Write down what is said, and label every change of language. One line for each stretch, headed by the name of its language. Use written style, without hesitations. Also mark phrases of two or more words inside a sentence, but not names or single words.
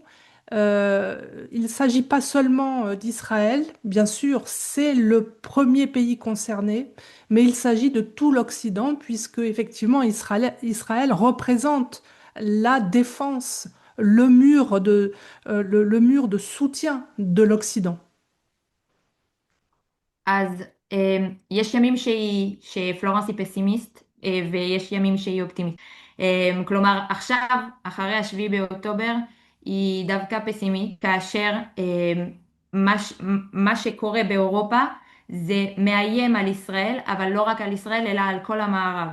French: Il ne s'agit pas seulement d'Israël, bien sûr, c'est le premier pays concerné, mais il s'agit de tout l'Occident, puisque effectivement Israël représente la défense, le mur de soutien de l'Occident.
Hebrew: אז יש ימים שפלורנס היא פסימיסט ויש ימים שהיא אופטימית. כלומר, עכשיו, אחרי השביעי באוקטובר, היא דווקא פסימית, כאשר מה שקורה באירופה זה מאיים על ישראל, אבל לא רק על ישראל, אלא על כל המערב.